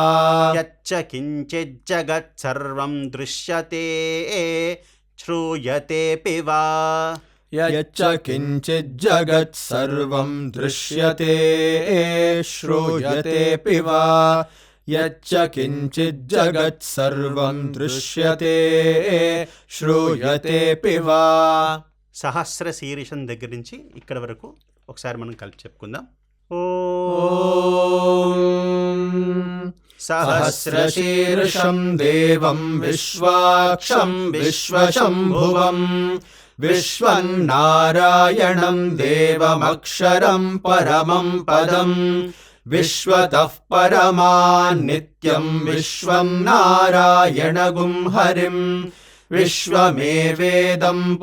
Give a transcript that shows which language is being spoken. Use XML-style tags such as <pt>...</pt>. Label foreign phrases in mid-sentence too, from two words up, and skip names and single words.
<sa>यच्च किञ्चिज्जगत्सर्वं दृश्यते श्रूयतेऽपि वा यच्च किञ्चिज्जगत्सर्वं दृश्यते श्रूयतेऽपि वा यच्च किञ्चिज्जगत्सर्वं दृश्यते श्रूयतेऽपि वा సహస్ర శీర్షం</sa> <te>దగ్గర నుంచి ఇక్కడ వరకు ఒకసారి మనం కలిపి చెప్పుకుందాం.</te> <sa>सहस्रशीर्षं देवं विश्वाक्षं विश्वशम्भुवं विश्वन्नारायणं देवमक्षरं परमं पदं विश्वतः परमान्नित्यम् विश्वम् नारायणगुं हरिम् विश्वमेवेदम्</sa>